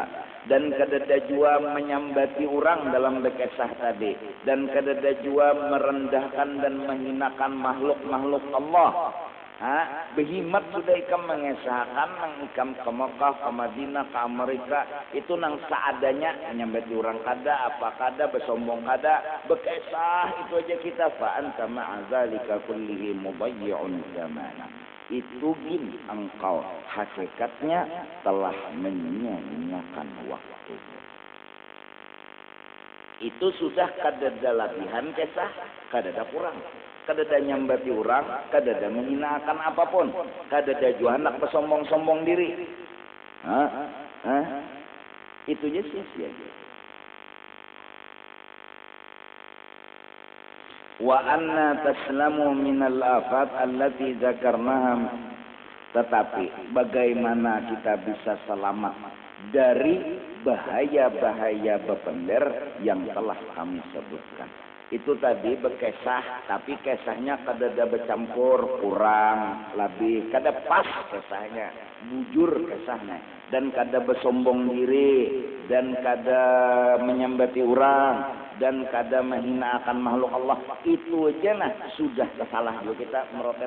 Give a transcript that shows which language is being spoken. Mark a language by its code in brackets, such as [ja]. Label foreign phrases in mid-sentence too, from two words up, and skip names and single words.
[bjn] Dan kadada jua menyambati orang dalam bekesah tadi, dan kadada jua merendahkan dan menghinakan makhluk-makhluk Allah. Behimat sudah ikam mengesahkan nang ikam ke Mekah, ke Madinah, ke Amerika itu nang seadanya menyambati orang kada, apa kada, bersombong kada, bekesah itu aja kita [ar] fa anta ma'azalika kullihi mubayyi'un zamana. [bjn] Itu gin engkau hakikatnya telah menyia-nyiakan waktu. Itu sudah kadada latihan kesah, kadada kurang. Kadada nyambati orang, kadada menghinakan apapun, kadada jua hendak bersombong-sombong diri. Itu aja sia-sia. [ar] Wa anna taslamu minal afat allati dzakarnaha, [bjn] tetapi bagaimana kita bisa selamat dari bahaya-bahaya bepender yang telah kami sebutkan. Itu tadi berkesah, tapi kesahnya kadada bercampur, kurang, lebih, kada pas kesahnya, bujur kesahnya, dan kada bersombong diri, dan kada menyambati orang, dan kada menghina akan makhluk Allah. Itu aja nah sudah salah juga kita merotet.